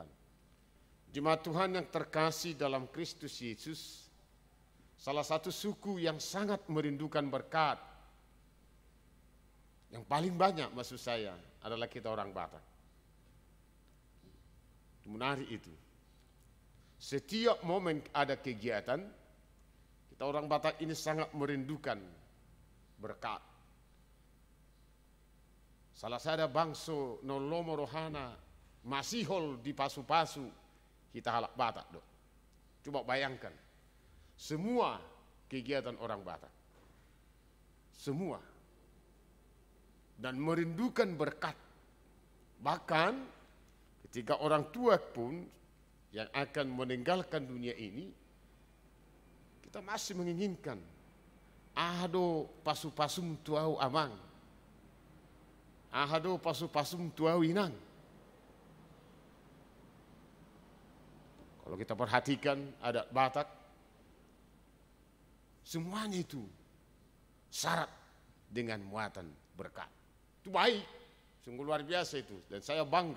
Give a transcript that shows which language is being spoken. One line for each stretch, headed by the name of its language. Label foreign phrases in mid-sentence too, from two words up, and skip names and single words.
Indonesian: Jemaat Tuhan yang terkasih dalam Kristus Yesus, salah satu suku yang sangat merindukan berkat, yang paling banyak maksud saya adalah kita orang Batak. Menarik itu. Setiap momen ada kegiatan, kita orang Batak ini sangat merindukan berkat.
Batak Toba: Salah sada bangso nolomo rohana masihol di pasu-pasu kita halak Batak dok.
Indonesian: Coba bayangkan semua kegiatan orang Batak, semua, dan merindukan berkat. Bahkan ketika orang tua pun yang akan meninggalkan dunia ini, kita masih menginginkan
Batak Toba: ahado pasu-pasum tuau amang, ahado pasu-pasum tuau inang.
Indonesian: Kalau kita perhatikan adat Batak, semuanya itu syarat dengan muatan berkat. Itu baik, sungguh luar biasa itu, dan saya bangga.